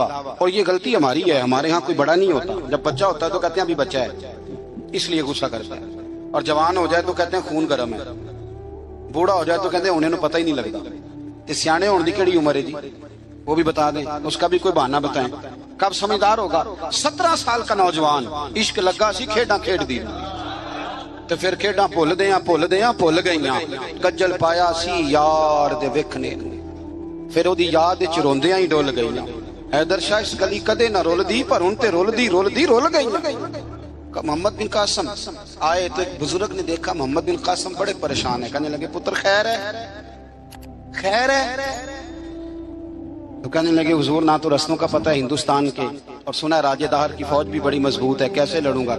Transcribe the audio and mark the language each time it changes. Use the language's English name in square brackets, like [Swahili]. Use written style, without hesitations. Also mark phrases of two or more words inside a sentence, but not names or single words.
[Urdu] اور یہ غلطی ہماری ہے، ہمارے ہاں کوئی بڑا نہیں ہوتا، جب بچہ ہوتا ہے تو کہتے ہیں ابھی بچہ ہے، اس لیے غصہ کرتا ہے، اور جوان ہو جائے تو کہتے ہیں خون گرم ہے، بوڑھا ہو جائے تو کہتے ہیں انہیں پتہ ہی نہیں لگتا۔ [Punjabi] تے سیانے ہونے دی کیڑی عمر ہے جی، [Urdu] وہ بھی بتا دیں، اس کا بھی کوئی بہانہ بتائیں، کب سمجھدار ہوگا؟ 17 سال کا نوجوان، [Punjabi] عشق لگا سی کھیڈاں کھیڈ دی، تو پھر کھیڈاں بھول گئیاں، کجل پایا سی یار دے ویکھنے، پھر وہ دی یاد وچ روندیاں ہی ڈول گئیاں۔ حیدر شاہ اس گلی کدے نہ رول دی، پر ہن تے رول گئی۔ [Urdu] محمد بن قاسم آئے تو ایک بزرگ نے دیکھا محمد بن قاسم بڑے پریشان ہے، کہنے لگے پتر خیر ہے؟ تو کہنے لگے حضور نہ تو رسموں کا پتہ ہے ہندوستان کے، اور سنا ہے راجہ دہر کی فوج بھی بڑی مضبوط ہے، کیسے لڑوں گا؟